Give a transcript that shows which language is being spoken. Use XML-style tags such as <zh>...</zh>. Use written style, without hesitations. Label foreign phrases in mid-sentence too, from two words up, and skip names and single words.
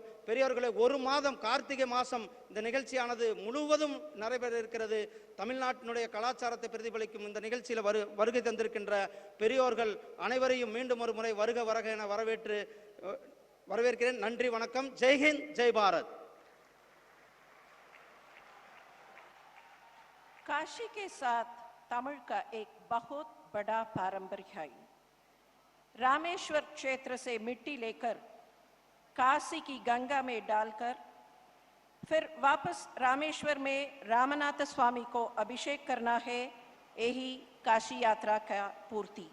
<ta>பெரியவர்களை ஒரு மாதம் கார்த்திகை மாதம் இந்த நிகழ்ச்சியானது முழுவதும் நடைபெற இருக்கிறது. தமிழ்நாட்டினுடைய கலாச்சாரத்தை பிரதிபலிக்கும் இந்த நிகழ்ச்சியில் வருகை தந்திருக்கின்ற பெரியோர்கள் அனைவரையும் மீண்டும் ஒரு முறை வருக வருக என வரவேற்கிறேன். நன்றி, வணக்கம்.</ta> <hi>जय हिंद, जय भारत. काशी के साथ तमिल का एक बहुत बड़ा पारंपरिक है। रामेश्वर क्षेत्र से मिट्टी लेकर काशी की गंगा में डालकर फिर वापस रामेश्वर में रामनाथ स्वामी को अभिषेक करना है, यही काशी यात्रा का पूर्ति।</hi>